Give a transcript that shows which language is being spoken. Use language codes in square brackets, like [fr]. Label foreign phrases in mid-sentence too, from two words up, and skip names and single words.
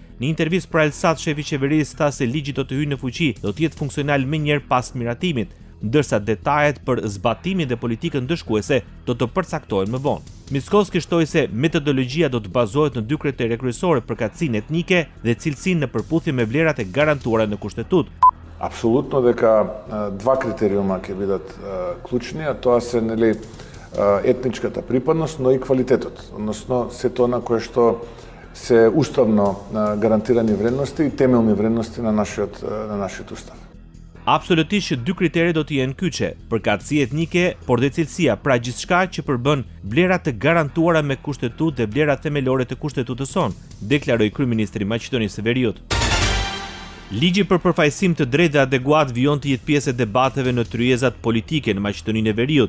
[sq] Në intervistë për Elsat, shefi i qeverisë tha se ligji do të hyjë në fuqi, do të jetë funksional menjëherë pas miratimit, ndërsa detajet për zbatimin dhe politikën ndëshkuese do të përcaktohen më vonë. Mickoski shtoi se metodologjia do të bazohet në 2 kritere kryesore: përkatësinë etnike dhe cilësinë në përputhje me vlerat e garantuara në kushtetutë. [mk] Apsolutno дека два критериума ќе бидат клучни, а тоа се етничката припадност, но и квалитетот, односно сето она кое што се уставно гарантирани вредности и темелни вредности на нашиот устав. [sq] Absolutisht që 2 kriteret do të jenë kyçe, përkatësia etnike, por dhe cilësia, pra gjithçka që përbën vlerat të garantuara me kushtetutë dhe vlerat themelore të kushtetutës sonë, deklaroi kryeministri i Maqedonisë së Veriut. Ligji për përfaqësim të drejtë dhe adekuat vijon të jetë pjesë e debateve në tryezat politike në Maqedoninë e Veriut.